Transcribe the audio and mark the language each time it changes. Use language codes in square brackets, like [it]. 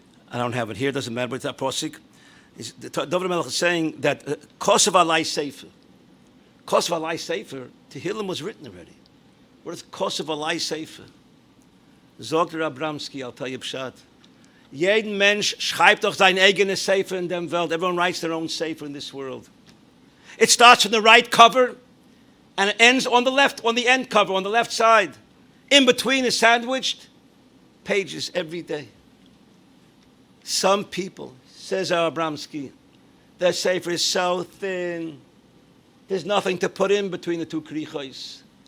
[en] I don't have it here, doesn't matter, but it's that posik. Dover Melech is saying that Kosev Alai Sefer. Kosev Alai Sefer, Tehillim was written already. What is Kosev Alai Sefer? Sagt Abramsky, I'll tell you pshat. [yi] Jeden Mensch schreibt doch sein eigenes Sefer in dem Welt. [en] Everyone writes their own Sefer in this world. It starts from the right cover and it ends on the left, on the end cover, on the left side. In between is sandwiched pages every day. Some people, says Abramsky, their Sefer is so thin, there's nothing to put in between the two krichos.